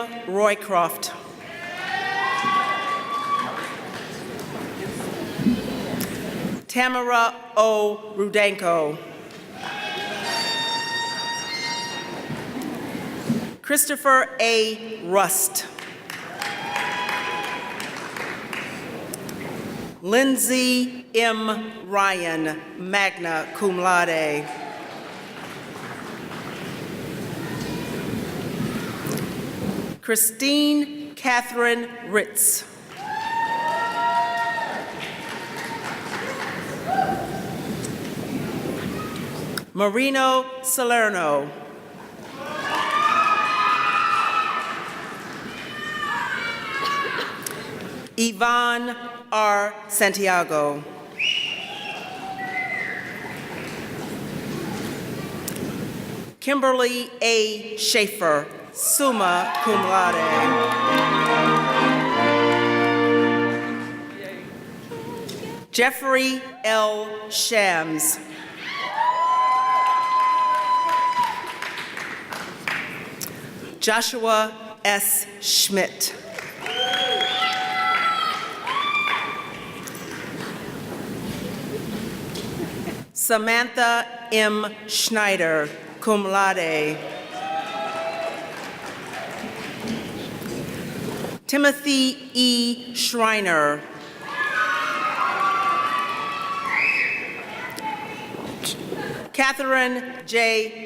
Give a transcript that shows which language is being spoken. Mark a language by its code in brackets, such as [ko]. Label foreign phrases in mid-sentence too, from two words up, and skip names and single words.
[en] Roycroft. Tamara O. Rudenko. Christopher A. Rust. Lindsay M. Ryan, [la] magna cum laude. [en] Christine Catherine Ritz. Marino Salerno. Yvonne R. Santiago. Kimberly A. [la] Schaefer, summa cum laude. [en] Jeffrey L. Shams. Joshua S. Schmidt. Samantha M. Schneider, [la] cum laude. [en] Timothy E. Schreiner. Catherine J.